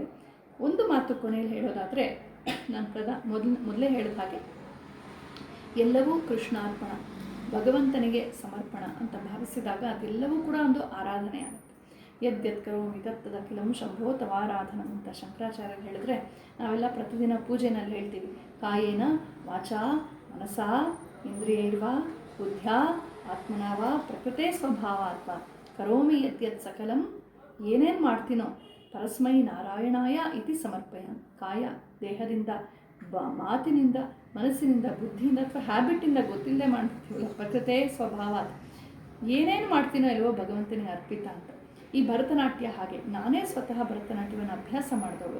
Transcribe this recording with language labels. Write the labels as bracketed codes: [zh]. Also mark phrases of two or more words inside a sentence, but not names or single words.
[kn] ಒಂದು ಮಾತು ಕೊನೆಯಲ್ಲಿ ಹೇಳೋದಾದರೆ, ನಾನು ಮೊದಲೇ ಹೇಳಿದ ಹಾಗೆ ಎಲ್ಲವೂ ಕೃಷ್ಣಾರ್ಪಣ, ಭಗವಂತನಿಗೆ ಸಮರ್ಪಣ ಅಂತ ಭಾವಿಸಿದಾಗ ಅದೆಲ್ಲವೂ ಕೂಡ ಒಂದು ಆರಾಧನೆ ಆಗುತ್ತೆ. [sa] ಯದ್ಯತ್ ಕರೋಮಿ ತತ್ತದಖಿಲಂ ಶಂಭೋ ತವಾರಾಧನ [kn] ಅಂತ ಶಂಕರಾಚಾರ್ಯರು ಹೇಳಿದ್ರೆ, ನಾವೆಲ್ಲ ಪ್ರತಿದಿನ ಪೂಜೆನಲ್ಲಿ ಹೇಳ್ತೀವಿ, [sa] ಕಾಯೇನ ವಾಚಾ ಮನಸಾ ಇಂದ್ರಿಯೈರ್ವಾ ಬುದ್ಧ್ಯಾ ಆತ್ಮನಾವ ಪ್ರಕೃತೆ ಸ್ವಭಾವಾತ್ಮ ಕರೋಮಿ ಯದ್ಯತ್ ಸಕಲಂ, [kn] ಏನೇನು ಮಾಡ್ತೀನೋ [sa] ಪರಸ್ಮೈ ನಾರಾಯಣಾಯ ಇತಿ ಸಮರ್ಪಯ. [kn] ಕಾಯ ದೇಹದಿಂದ, ಮಾತಿನಿಂದ, ಮನಸ್ಸಿನಿಂದ, ಬುದ್ಧಿಯಿಂದ ಅಥವಾ ಹ್ಯಾಬಿಟ್ಟಿಂದ ಗೊತ್ತಿಲ್ಲದೆ ಮಾಡ್ತೀವಲ್ಲ, [sa] ಪ್ರಕೃತೆ ಸ್ವಭಾವಾತ್, [kn] ಏನೇನು ಮಾಡ್ತೀನೋ ಇಲ್ವೋ ಭಗವಂತನಿಗೆ ಅರ್ಪಿತ ಅಂತ. ಈ ಭರತನಾಟ್ಯ ಹಾಗೆ, ನಾನೇ ಸ್ವತಃ ಭರತನಾಟ್ಯವನ್ನು ಅಭ್ಯಾಸ ಮಾಡಿದವಳು.